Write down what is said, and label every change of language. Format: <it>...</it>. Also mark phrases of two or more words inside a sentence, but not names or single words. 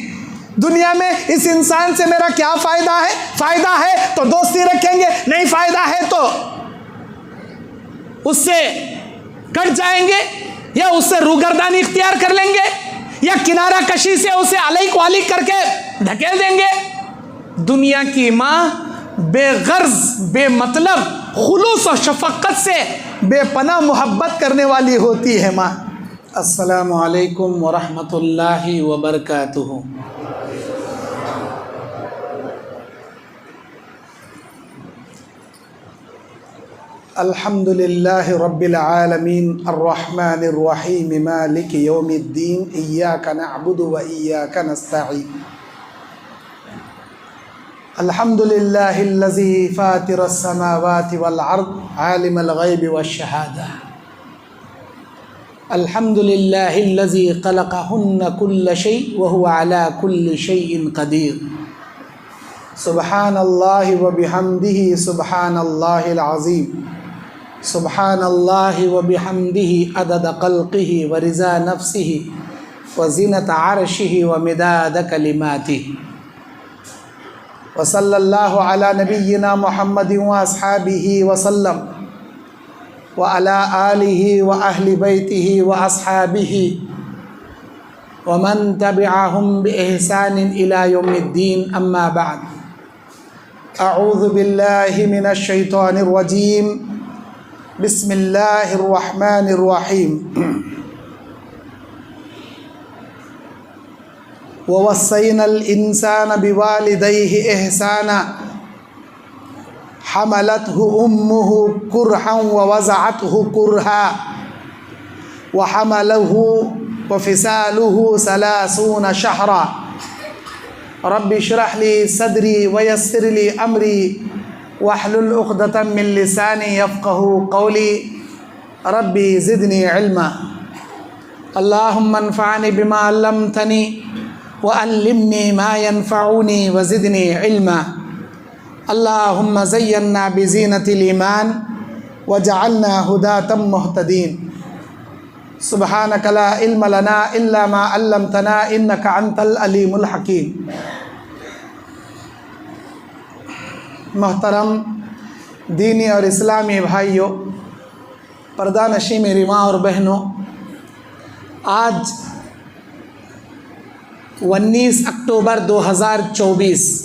<ur>دنیا میں اس انسان سے میرا کیا فائدہ ہے، فائدہ ہے تو دوستی رکھیں گے، نہیں فائدہ ہے تو اس سے کٹ جائیں گے، یا اس سے روگردانی اختیار کر لیں گے، یا کنارہ کشی سے اسے علیک والیک کر کے دھکیل دیں گے. دنیا کی ماں بے غرض بے مطلب خلوص اور شفقت سے بے پناہ محبت کرنے والی ہوتی ہے ماں.</ur> <ar>السلام عليكم ورحمة الله وبركاته. الحمد لله رب العالمين الرحمن الرحيم مالك يوم الدين إياك نعبد وإياك نستعين. الحمد لله الذي فاطر السماوات والأرض عالم الغيب والشهادة. الحمد لله الذي خلقهن كل شيء وهو على كل شيء قدير. سبحان الله وبحمده سبحان الله العظيم. سبحان الله وبحمده عدد خلقه ورضا نفسه وزنة عرشه ومداد كلماته. وصلى الله على نبينا محمد وأصحابه وسلم وعلى آله وأهل بيته وأصحابه ومن تبعهم بإحسان إلى يوم الدين. أما بعد. أعوذ بالله من الشيطان الرجيم. بسم الله الرحمن الرحيم. ووصينا الإنسان بوالديه إحسانا حملته أمه كرها ووضعته كرها وحمله وفصاله ثلاثون شهرا. رب اشرح لي صدري ويسر لي أمري واحلل عقدة من لساني يفقهوا قولي. رب زدني علما. اللهم انفعني بما علمتني وعلمني ما ينفعني وزدني علما. اللهم زينا بزينة الإيمان واجعلنا هداة مهتدين. سبحانك لا علم لنا إلا ما علمتنا إنك أنت العليم الحكيم.</ar> <ur>محترم دینی اور اسلامی بھائیوں، پردہ نشیں میری ماں اور بہنوں، آج 19 اکتوبر 2024</ur>